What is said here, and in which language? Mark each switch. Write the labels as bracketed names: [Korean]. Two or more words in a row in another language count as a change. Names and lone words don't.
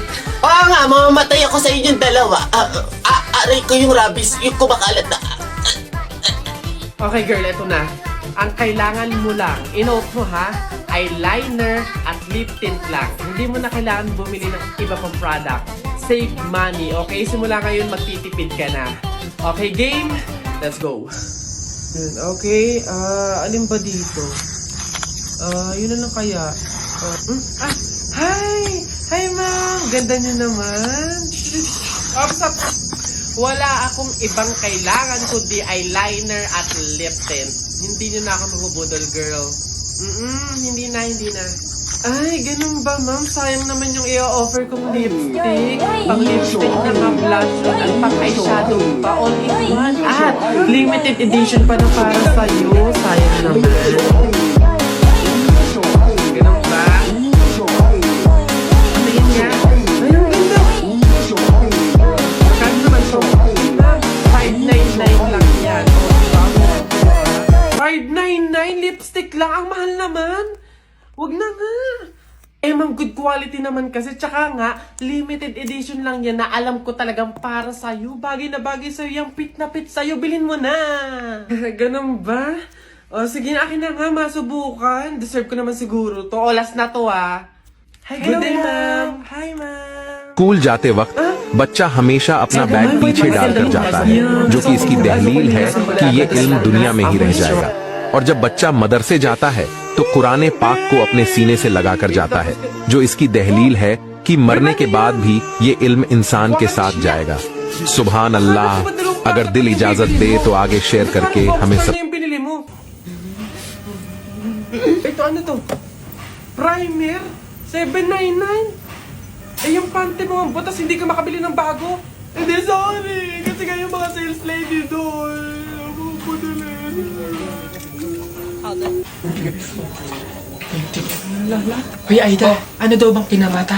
[Filipino] Oo nga, mamamatay ako sa inyong dalawa. Aray ko yung rabies, yung kumakalat na. [English] Okay girl, [Filipino] eto na. Ang kailangan mo lang, inote mo ha, eyeliner at [English] lip tint [Filipino] lang. Hindi mo na kailangan bumili ng iba pang product. [English] Save money, okay? [Filipino] Simula ngayon magtitipid ka na. [English] Okay, game? Let's go. [Filipino] Yun, okay, alin ba dito? Yun na lang kaya. Hi! [English] Hi ma'am! [Filipino] Ganda niyo naman. Ops, ops. Wala akong ibang kailangan kundi eyeliner at [English] lip tint. [Filipino] Hindi nyo na ako mabubudol, girl. Hindi na. Ay, ganun ba, ma'am? Sayang naman yung i-offer kong lipstick. Pang lipstick na nga blush at pang eyeshadow pa. [English] All in one. [Filipino] At [English] limited edition [Filipino] pa na para sa'yo. Sayang naman. Ganun ba? Tingin nga. Ay, ang ganda. Magkano naman to? 599 lang yan. 599 lipstick lang. Ang mahal naman. Wag na nga. Eh, ma'am, [English] good quality [Filipino] naman kasi. Tsaka nga, [English] limited edition [Filipino] lang yan na alam ko talagang para sa'yo. Bagay na bagay sa'yo. Yung fit na fit sa'yo. Bilhin mo na. Ganun ba? O, sige na, akin na nga. Masubukan. Deserve ko naman siguro to. O, last na to ah. [English] Hi, good day, ma'am. Hi, ma'am. [Hindi] स्कूल जाते वक्त बच्चा हमेशा अपना बैग पीछे डालकर जाता है जो कि इसकी दहलील है कि ये इल्म दुनिया में ही रह जाएगा। और जब बच्चा मदरसे जाता है तो कुरान पाक को अपने सीने से लगाकर जाता है जो इसकी दहलील है कि मरने के बाद भी ये इल्म इंसान के साथ जाएगा। [Arabic] سبحان الله. [Hindi] अगर दिल इजाजत दे तो आगे शेयर करके हमें सब [Filipino] Ano yung binili mo? Ito, ano to? Primer? 799? Eh, yung panty mo ang butas, hindi ka makabili ng bago? Hindi, sorry. Kasi kayo mga [English] sales lady [Filipino] doon. Ako po Hoy, Aida, ano daw bang pinamatay?